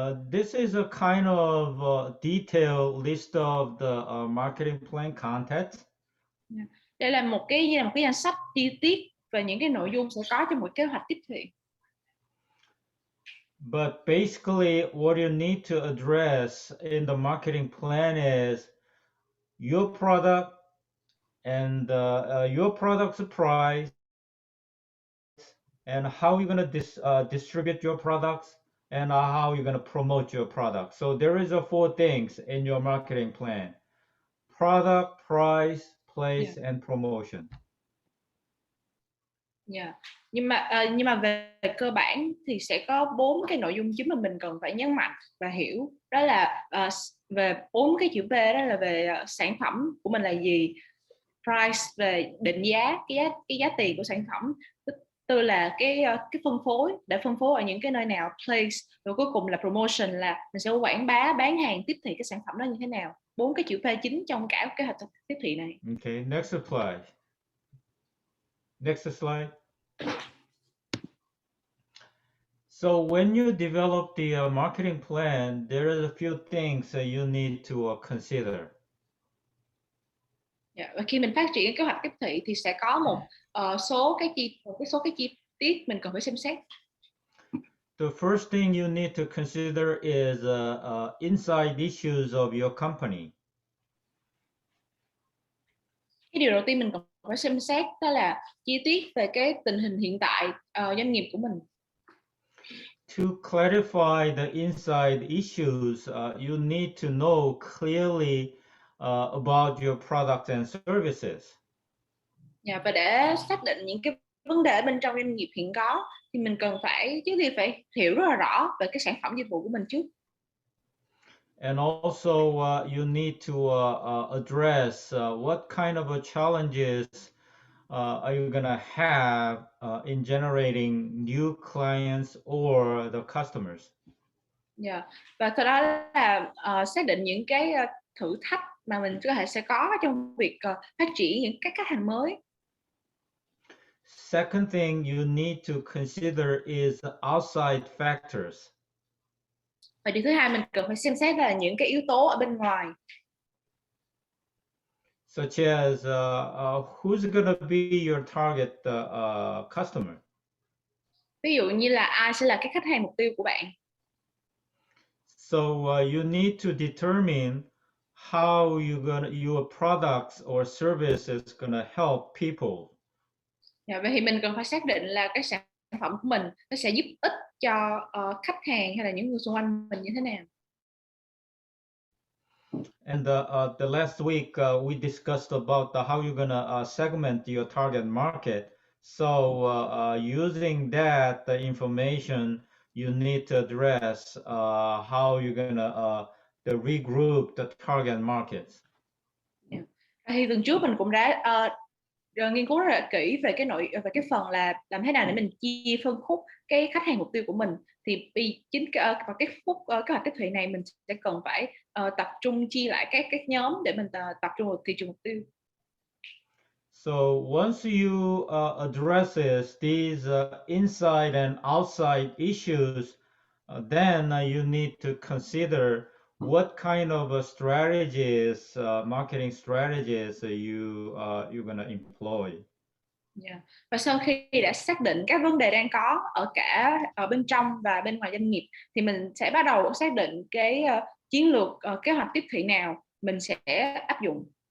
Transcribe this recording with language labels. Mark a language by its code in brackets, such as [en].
[en] This is a kind of detailed list of the marketing plan content. Yeah. [vi] Đây là một cái như là một cái danh sách chi tiết về những cái nội dung sẽ có trong một kế hoạch tiếp thị. [en] But basically, what you need to address in the marketing plan is your product and your product's price and how you're going to distribute your products and how you're going to promote your product. So there is a four things in your marketing plan: product, price, place, Yeah. and promotion. Yeah. [vi] Nhưng mà về cơ bản thì sẽ có 4 cái nội dung chính mà mình cần phải nhấn mạnh và hiểu, đó là về 4 cái chữ P, đó là về sản phẩm của mình là gì, price về định giá, cái giá tiền của sản phẩm, thứ tư là cái phân phối, để phân phối ở những cái nơi nào, place, rồi cuối cùng là promotion, là mình sẽ quảng bá bán hàng tiếp thị cái sản phẩm đó như thế nào. 4 cái chữ P chính trong cả kế hoạch tiếp thị này. [en] Okay, next slide. Next slide. So when you develop the marketing plan, there are a few things that you need to consider. Yeah. [vi] Và khi mình phát triển kế hoạch tiếp thị thì sẽ có một số cái chi tiết mình cần phải xem xét. [en] The first thing you need to consider is inside issues of your company. [vi] Cái điều đầu tiên mình cần phải xem xét đó là chi tiết về cái tình hình hiện tại doanh nghiệp của mình. [en] To clarify the inside issues, you need to know clearly about your products and services. [vi] Yeah, và để xác định những cái vấn đề bên trong doanh nghiệp hiện có thì mình cần phải hiểu rất là rõ về cái sản phẩm dịch vụ của mình trước. [en] And also, you need to address what kind of challenges are you going to have in generating new clients or the customers. Yeah. [vi] Và sau đó là xác định những cái thử thách mà mình có thể sẽ có trong việc phát triển những các khách hàng mới. [en] Second thing you need to consider is outside factors. [vi] Và điều thứ hai mình cần phải xem xét là những cái yếu tố ở bên ngoài. [en] Such as who's going to be your target customer. [vi] Ví dụ như là ai sẽ là cái khách hàng mục tiêu của bạn. [en] So you need to determine how your products or services gonna help people. [vi] Vậy thì mình cần phải xác định là cái sản phẩm của mình nó sẽ giúp ích cho khách hàng hay là những người xung quanh mình như thế nào. [en] And the last week we discussed about how you're gonna segment your target market. So using that information, you need to address how you're gonna regroup the target markets. Yeah. [vi] Thì tuần trước mình cũng đã nghiên cứu rất là kỹ về cái phần là làm thế nào để mình chia phân khúc cái khách hàng mục tiêu của mình. Thì chính vào cái phút kế hoạch tiếp thị này mình sẽ cần phải tập trung chia lại các nhóm để mình tập trung vào thị trường mục tiêu. [en] So once you addresses these inside and outside issues, then you need to consider what kind of strategies, marketing strategies you're gonna employ. Yeah. [vi] Và sau khi đã xác định các vấn đề đang có ở bên trong và bên ngoài doanh nghiệp thì mình sẽ bắt đầu xác định cái chiến lược kế hoạch tiếp thị nào mình sẽ áp dụng.